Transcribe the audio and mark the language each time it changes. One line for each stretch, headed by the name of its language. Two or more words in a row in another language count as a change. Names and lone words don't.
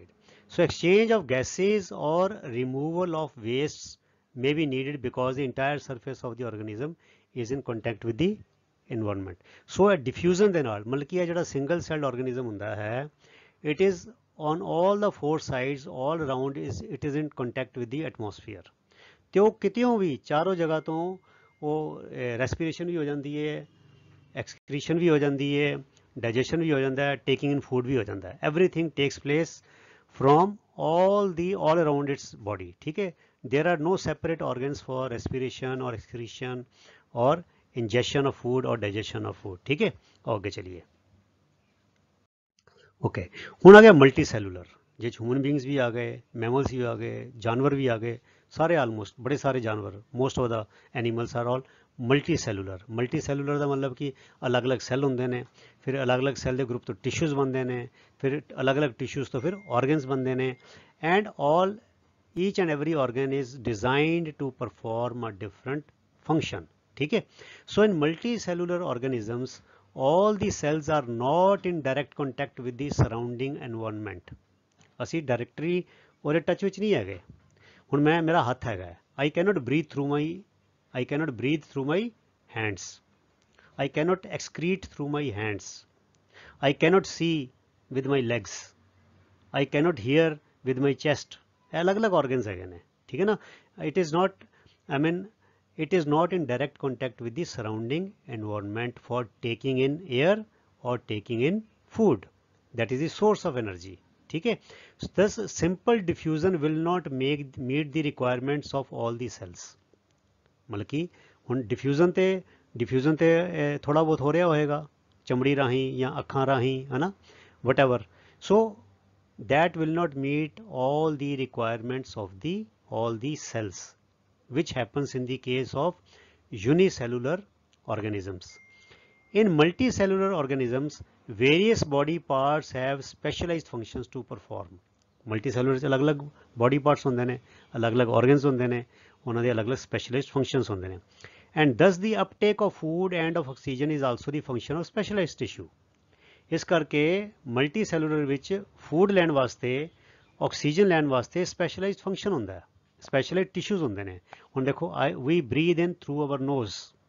English: So exchange of gases or removal of wastes may be needed because the entire surface of the organism is in contact with the environment। So a diffusion
Punjabi: ਦੇ ਨਾਲ ਮਤਲਬ ਕਿ ਇਹ ਜਿਹੜਾ
English: single celled organism
Punjabi: ਹੁੰਦਾ ਹੈ,
English: it is on all the four sides, all around it is in contact with the atmosphere।
Punjabi: ਤੇ ਉਹ ਕਿਤਿਓਂ ਵੀ ਚਾਰੋਂ ਜਗ੍ਹਾ ਤੋਂ ਉਹ respiration ਵੀ ਹੋ ਜਾਂਦੀ ਹੈ, excretion ਵੀ ਹੋ ਜਾਂਦੀ ਹੈ, digestion ਵੀ ਹੋ ਜਾਂਦਾ ਹੈ,
English: taking in food
Punjabi: ਵੀ ਹੋ ਜਾਂਦਾ ਹੈ।
English: Everything takes place from all around its body।
Hindi: ठीक है।
English: There are no separate organs for respiration or excretion or ingestion of food or digestion of food।
Hindi: ठीक है। आगे चलिए। ओके,
Punjabi: ਹੁਣ ਆ ਗਿਆ
English: multi cellular,
Punjabi: ਜਿਹਦੇ 'ਚ
English: human beings
Punjabi: ਵੀ ਆ ਗਏ, ਮੈਮਲਸ ਵੀ ਆ ਗਏ, ਜਾਨਵਰ ਵੀ ਆ ਗਏ, ਸਾਰੇ ਆਲਮੋਸਟ ਬੜੇ ਸਾਰੇ ਜਾਨਵਰ,
English: most of the animals are all multi cellular. multi cellular
Punjabi: ਦਾ ਮਤਲਬ ਕਿ ਅਲੱਗ-ਅਲੱਗ ਸੈੱਲ ਹੁੰਦੇ ਨੇ, ਫਿਰ ਅਲੱਗ-ਅਲੱਗ ਸੈੱਲ ਦੇ ਗਰੁੱਪ ਤੋਂ ਟਿਸ਼ੂਜ਼ ਬਣਦੇ ਨੇ, ਫਿਰ ਅਲੱਗ-ਅਲੱਗ ਟਿਸ਼ੂਜ਼ ਤੋਂ ਫਿਰ ਔਰਗਨਸ ਬਣਦੇ ਨੇ
English: and all each and every organ is designed to perform a different function।
Hindi: ठीक है।
English: So in multicellular organisms all the cells are not in direct contact with the surrounding environment।
Punjabi: ਅਸੀਂ ਡਾਇਰੈਕਟਰੀ ਉਹਦੇ ਟੱਚ ਵਿੱਚ ਨਹੀਂ ਹੈਗੇ। ਹੁਣ ਮੇਰਾ ਹੱਥ ਹੈਗਾ,
English: I cannot breathe through my hands, I cannot excrete through my hands, I cannot see with my legs, I cannot hear with my chest।
Punjabi: अलग-अलग organs ਹੈਗੇ ਨੇ। ਠੀਕ ਹੈ ਨਾ।
English: It is not in direct contact with the surrounding environment for taking in air or taking in food। that is the source of energy.
Hindi: ठीक है,
English: thus simple diffusion will not meet the requirements of all the cells.
Punjabi: ਮਤਲਬ ਕਿ ਹੁਣ ਡਿਫਿਊਜ਼ਨ ਤੇ ਥੋੜਾ ਬਹੁਤ ਹੋ ਰਿਹਾ ਹੋਏਗਾ ਚਮੜੀ ਰਾਹੀਂ ਜਾਂ ਅੱਖਾਂ ਰਾਹੀਂ, ਹੈ ਨਾ,
English: whatever. So that will not meet all the requirements of all the cells, which happens in the case of unicellular organisms. In multicellular organisms, various body parts have specialized functions to perform.
Hindi: Multicellular अलग अलग
English: body parts
Hindi: होंगे ने, अलग अलग organs होंगे ने, उन्होंने अलग अलग
English: specialized functions
Hindi: होंगे ने.
English: And thus the uptake of food and of oxygen is also the function of specialized tissue.
Punjabi: ਇਸ ਕਰਕੇ multicellular ਵਿੱਚ food ਲੈਣ ਵਾਸਤੇ, oxygen ਲੈਣ ਵਾਸਤੇ
English: specialized function
Punjabi: ਹੁੰਦਾ ਹੈ,
English: specialized tissues
Punjabi: ਹੁੰਦੇ ਨੇ. ਹੁਣ ਦੇਖੋ
English: we breathe in through our nose.